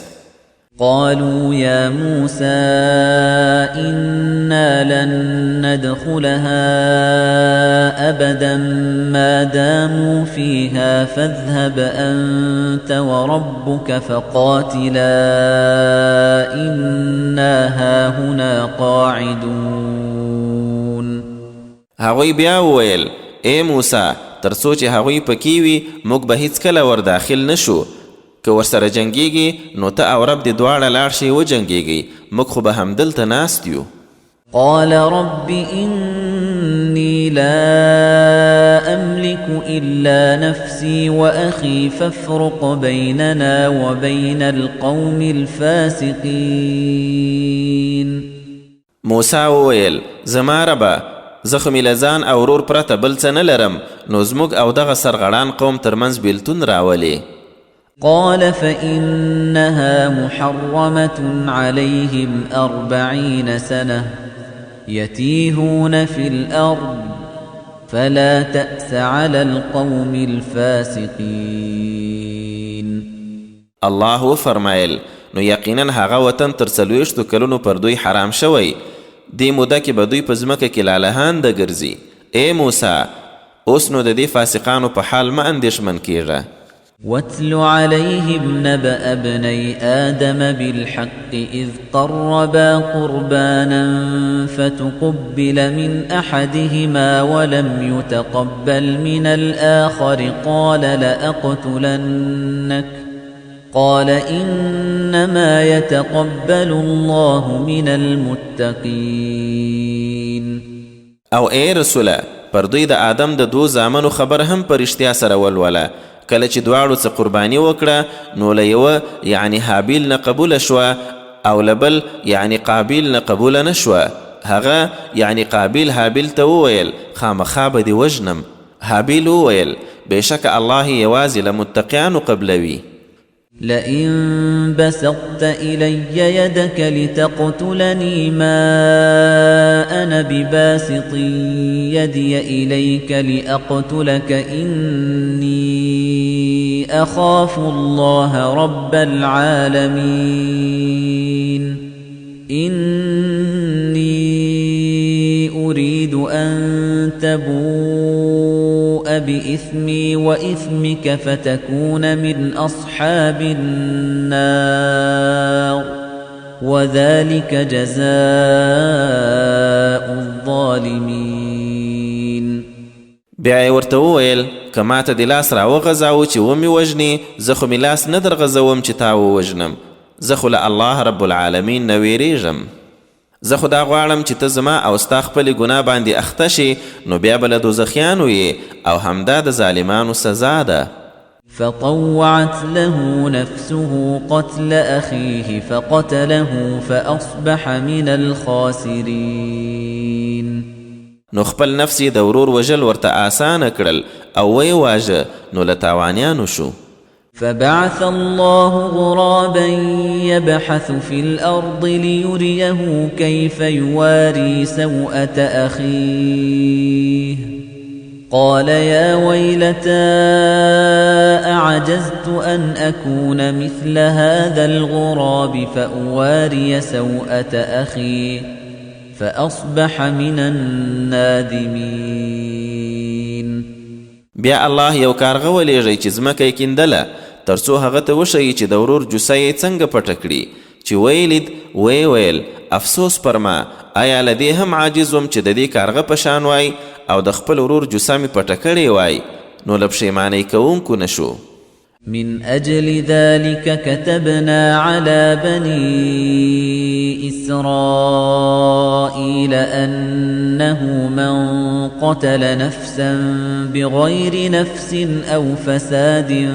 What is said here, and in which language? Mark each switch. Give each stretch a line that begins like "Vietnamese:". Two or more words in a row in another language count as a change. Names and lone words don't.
Arabic: قالوا يا موسى إنا لن ندخلها أبدا ما داموا فيها فاذهب أنت وربك فقاتلا إنا هاهنا قاعدون.
Pashto: هغوی بیا وویل: ای موسی، تر څو چې هغوی پکې وي موږ به هیڅکله ور داخل نشو، که ورسره جنګیږي نو ته او رب دې دواړه لاړ شئ وجنګیږئ، موږ خو به همدلته ناست یو.
Arabic: قال رب إني لا أملك إلا نفسي وأخي فافرق بيننا وبين القوم الفاسقين.
Pashto: موسی وویل: زما ربه، زه خو مې له ځان او ورور پرته بل څه نه لرم، نو زموږ او دغه سرغړان قوم ترمنځ بیلتون راولې.
Arabic: قال فإنها محرمة عليهم 40 سنة يتيهون في الأرض فلا تأس على القوم الفاسقين.
Pashto: الله فرمایل: نو یقینا هغه وطن تر 40 کلونو پر دوی حرام شوی، دې موده کې به دوی په ځمکه کې لالهانده ګرځي. ای موسی، اوس نو د دې فاسقانو په حال مه اندېښمن کیږه.
Arabic: واتل عليهم نبأ ابني آدم بالحق إذ قربا قربانا فتقبل من أحدهما ولم يتقبل من الآخر قال لأقتلنك قال إنما يتقبل الله من المتقين.
Pashto: او ای رسوله، پر دوی د آدم د 2 زامنو خبر هم پر اشتیا سره ولوله. کله چې دواړو څه قرباني وکړه نو له یوه یعنی حابیل نه قبوله شوه او لبل یعنی قابیل نه قبول نشوه. هغه یعنی قابیل حابیل ته وویل خامخا به دې وژنم. حابیل وویل بېشکه الله یوازې له متقیانو قبلوي.
Arabic: لئن بسطت إلي يدك لتقتلني ما أنا بباسط يدي إليك لأقتلك إني أخاف الله رب العالمين إني أريد أن تبوء بإثمي وإثمك فتكون من أصحاب النار وذلك جزاء الظالمين.
Pashto: بیا یې ورته وویل که ماته د لاس راوغځاوه چې ومې وژنې زه خو مې لاس نه درغځوم چې تا ووژنم. زه خو له الله
Arabic: رب العالمین
Pashto: نه ویریږم. زه خو دا غواړم چې ته زما او ستا خپلې ګناه باندې اخته شي نو بیا به له دوزخیانو یې او همدا د ظالمانو سزا ده.
Arabic: فطوعت له نفسه قتل أخيه فقتله فأصبح من الخاسرين.
Pashto: نو خپل نفس یې د ورور وژل ورته آسانه کړل او ویې واژه نو له تاوانیانو شو.
Arabic: فبعث الله غرابا يبحث في الأرض ليريه كيف يواري سوءة أخيه قال يا ويلتى أعجزت أن أكون مثل هذا الغراب فأواري سوءة أخي فأصبح من النادمين.
Pashto: بیا الله یو کارغه ولیږئ چې ځمکه یې کیندله تر څو هغه ته وښیي چې د ورور جوسه یې څنګه پټه کړي. چې ویلید ویل افسوس پر ما آیا له دې هم عاجز وم چې د دې کارغه په شان وای او د خپل ورور جوسه مې پټه کړې وای نو له پښیمانۍ کوونکو نه شو.
Arabic: من أجل ذلك كتبنا على بني إسرائيل أنه من قتل نفسا بغير نفس أو فساد